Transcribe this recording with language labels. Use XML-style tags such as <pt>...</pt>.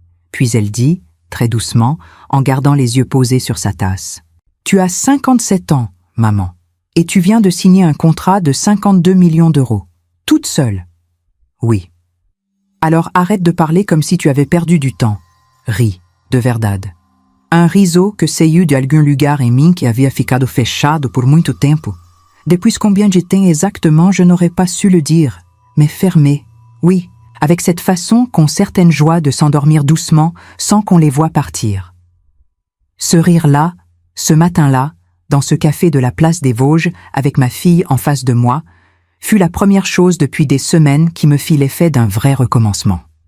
<fr>Puis elle dit, très doucement, en gardant les yeux posés sur sa tasse. « Tu as 57 ans, maman, et tu viens de signer un contrat de 52 millions d'euros. Toute seule. » « Oui. »« Alors arrête de parler comme si tu avais perdu du temps. » Rit,</fr> <pt>de verdade. Un riso que saiu de algum lugar em mim que havia ficado fechado por muito tempo.</pt> <fr>Depuis combien de temps exactement, je n'aurais pas su le dire, mais fermé, oui. Avec cette façon qu'ont certaines joies de s'endormir doucement sans qu'on les voie partir. Ce rire-là, ce matin-là, dans ce café de la place des Vosges, avec ma fille en face de moi, fut la première chose depuis des semaines qui me fit l'effet d'un vrai recommencement.</fr>